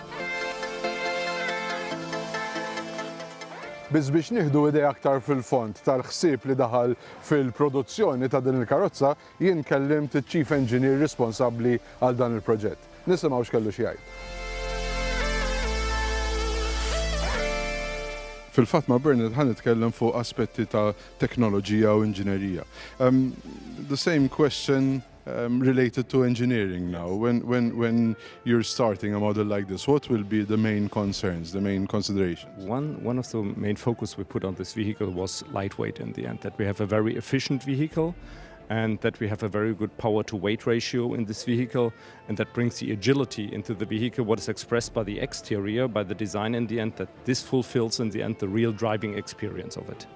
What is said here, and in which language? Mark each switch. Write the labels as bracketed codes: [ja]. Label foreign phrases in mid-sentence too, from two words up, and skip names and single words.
[mt] Biex nieħdu idea aktar fil-fond tal-ħsieb li daħal fil-produzzjoni ta' din il-karozza, jien kellimt il-Chief Engineer responsabbli għal dan il-proġett. Nisimgħu x'kellu xi jgħid. Fil-fatt ma' Bernard ħan nitkellem fuq aspetti ta' teknoloġija u inġinerija. [en] The same question related to engineering now. When you're starting a model like this, what will be the main concerns, the main considerations? One of the main focus we put on this vehicle was lightweight in the end, that we have a very efficient vehicle and that we have a very good power to weight ratio in this vehicle, and that brings the agility into the vehicle, what is expressed by the exterior, by the design in the end, that this fulfills in the end the real driving experience of it.